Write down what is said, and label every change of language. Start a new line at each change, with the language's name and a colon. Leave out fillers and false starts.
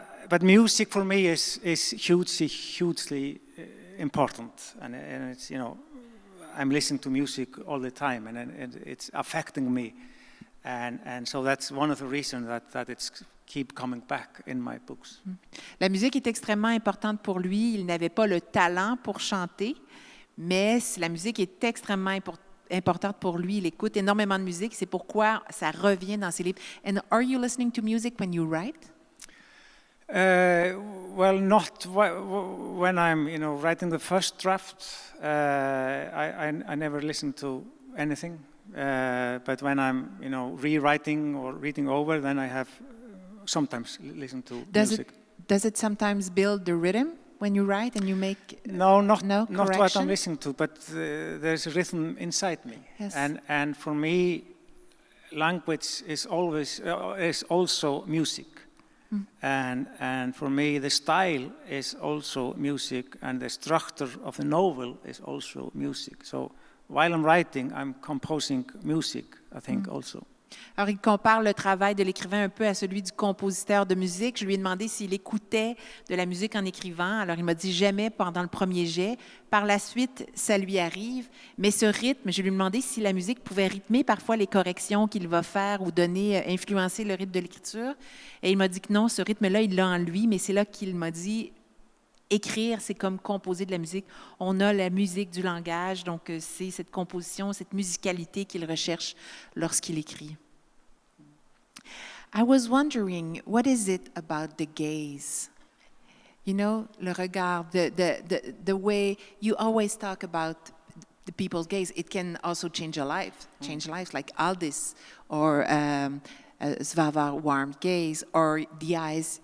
English: But music for me is hugely important, and it's I'm listening to music all the time, and it's affecting me, and so that's one of the reasons that it's keep coming back in my books.
French: La musique est extrêmement importante pour lui. Il n'avait pas le talent pour chanter, mais la musique est extrêmement importante pour lui. Il écoute énormément de musique. C'est pourquoi ça revient dans ses livres.
English: And are you listening to music when you write? Well, not when I'm, writing the first draft. I never listen to anything. But when I'm, rewriting or reading over, then I have sometimes listen to music. Does it sometimes build the rhythm when you write and you make not correction? what I'm listening to, but there's a rhythm inside me. Yes. And for me, language is also music. And for me, the style is also music, and the structure of the novel is also music. So while I'm writing, I'm composing music, I think, also.
French: Alors, il compare le travail de l'écrivain un peu à celui du compositeur de musique. Je lui ai demandé s'il écoutait de la musique en écrivant. Alors, il m'a dit jamais pendant le premier jet. Par la suite, ça lui arrive. Mais ce rythme, je lui ai demandé si la musique pouvait rythmer parfois les corrections qu'il va faire ou influencer le rythme de l'écriture. Et il m'a dit que non, ce rythme-là, il l'a en lui. Mais c'est là qu'il m'a dit, écrire, c'est comme composer de la musique. On a la musique du langage, donc c'est cette composition, cette musicalité qu'il recherche lorsqu'il écrit.
English: I was wondering, what is it about the gaze?
French: Le regard,
English: the way you always talk about the people's gaze. It can also change lives, like Aldis, or Svava warm gaze, or the eyes.